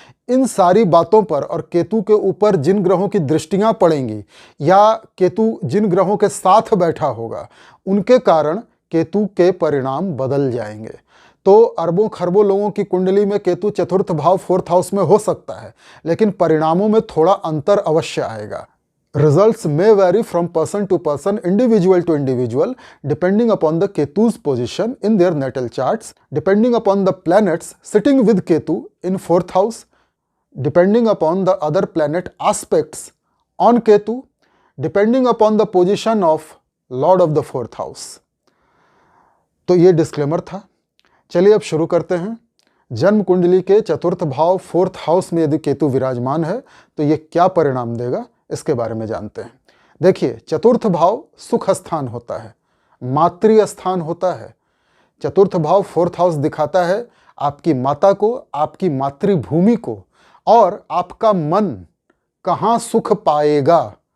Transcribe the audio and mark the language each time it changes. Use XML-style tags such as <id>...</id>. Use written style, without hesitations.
<hi>इन सारी बातों पर और केतु के ऊपर जिन ग्रहों की दृष्टियां पड़ेंगी या केतु जिन ग्रहों के साथ बैठा होगा, उनके कारण केतु के परिणाम बदल जाएंगे। तो अरबों खरबों लोगों की कुंडली में केतु चतुर्थ भाव 4th हाउस में हो सकता है, लेकिन परिणामों में थोड़ा अंतर अवश्य आएगा।</hi> <en>Results may vary from person to person, individual to individual, depending upon the Ketu's position in their natal charts, depending upon the planets sitting with Ketu in 4th house, depending upon the other planet aspects on Ketu, depending upon the position of Lord of the 4th house.</en> <hi>तो ये disclaimer था। चलिए अब शुरू करते हैं। जन्म कुंडली के चतुर्थ भाव 4th हाउस में यदि केतु विराजमान है तो ये क्या परिणाम देगा, इसके बारे में जानते हैं। देखिए, चतुर्थ भाव सुख स्थान होता है, मातृ स्थान होता है। चतुर्थ भाव 4th हाउस दिखाता है आपकी माता को, आपकी मातृभूमि को, और आपका मन कहाँ सुख पाएगा।</hi>